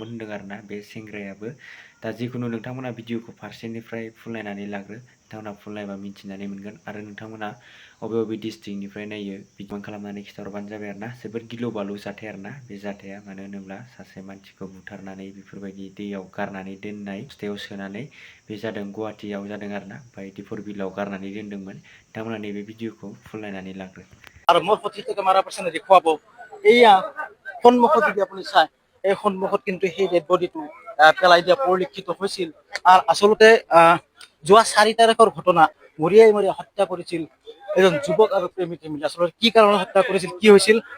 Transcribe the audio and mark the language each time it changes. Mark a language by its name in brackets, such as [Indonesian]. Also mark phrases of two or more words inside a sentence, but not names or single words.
[Bodo] होनदों आरोना बे सेंग्रायाबो दा जिखुनु नोंथांमोना भिडिअखौ फारसेनिफ्राय फुल नायनानै लाग्रो नोंथांमोना फुल नायबा मिथिनानै मोनगोन आरो नोंथांमोना बबे डिस्ट्रिक्टनिफ्राय नायो बिदिबां खालामनानै खिथाहरबानो जाबाय आरोना जोबोद गिलु बालु जाथाय आरोना बे जाथाया मानो होनोब्ला सासे मानसिखौ बुथारनानै बेफोरबायदि दैयाव गारनानै दोननाय बस्थायाव सोनानै बे जादों गुवाहाटियाव जादों आरोना ओमफ्राय दिपर बिलाव गारनानै दोनदोंमोन नोंथांमोना नैबे भिडिअखौ फुल नायनानै लाग्रो [Assamese] আৰু মোৰ সঠিক [English] camera person [Assamese] দেখুৱাব এয়া সন্মুখত যদি আপুনি চায় এই সন্মুখত কিন্তু সেই ডেড বডিটো পেলাই দিয়া পৰিলক্ষিত হৈছিল আৰু আচলতে যোৱা 4 তাৰিখৰ ঘটনা মৰিয়াই হত্যা কৰিছিল এজন যুৱক আৰু প্ৰেমিকে মিলি আচলতে কি কাৰণত হত্যা কৰিছিল কি হৈছিল